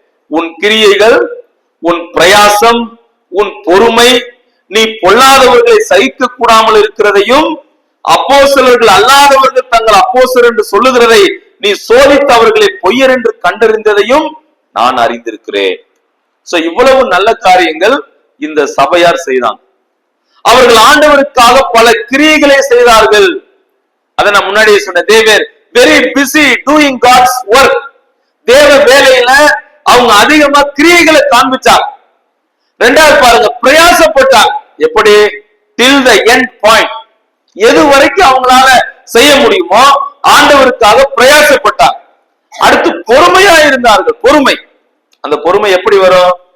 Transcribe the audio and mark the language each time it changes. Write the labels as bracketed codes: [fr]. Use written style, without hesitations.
[ta] உன் கிரியைகள், உன் பிரயாசம், உன் பொறுமை, நீ பொல்லாதவர்களை சகிக்க கூடாமல் இருக்கிறதையும், அப்போஸ்தலர்கள் அல்லாதவர்கள் தங்கள் அப்போஸ்தலர் என்று சொல்லுகிறதை நீ சோதித்து அவர்களை பொய்யர் என்று கண்டறிந்ததையும் நான் அறிந்திருக்கிறேன். சோ இவ்வளவு நல்ல காரியங்கள் இந்த சபையார் செய்தாங்க. அவர்கள் ஆண்டவருக்காக பல கிரியைகளை செய்தார்கள். அதை நான் முன்னாடியே சொன்னேன். [en] they were very busy doing God's work. [ta] தேவ வேலையில அவங்க அதிகமா கிரியைகளை காண்பிச்சாங்க. 2வது பாருங்க, பிரயாசப்பட்டாங்க. எப்படி? [en] till the end point. [ta] எது வரைக்கும் அவங்களால செய்ய முடியுமோ ஆண்டவருக்காக பிரயாசப்பட்டாங்க. அடுத்து பொறுமையா இருந்தார்கள். பொறுமை, அந்த பொறுமை எப்படி வரும்?